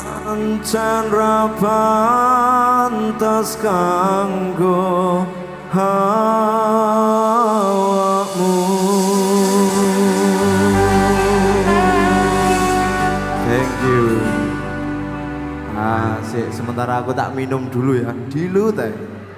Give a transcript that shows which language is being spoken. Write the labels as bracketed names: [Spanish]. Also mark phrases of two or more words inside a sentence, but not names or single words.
[Javanese] Pancen ra pantes kanggo awakmu. [English] Thank you. [Indonesian] Asik, sementara aku tak minum dulu ya. Dulu teh.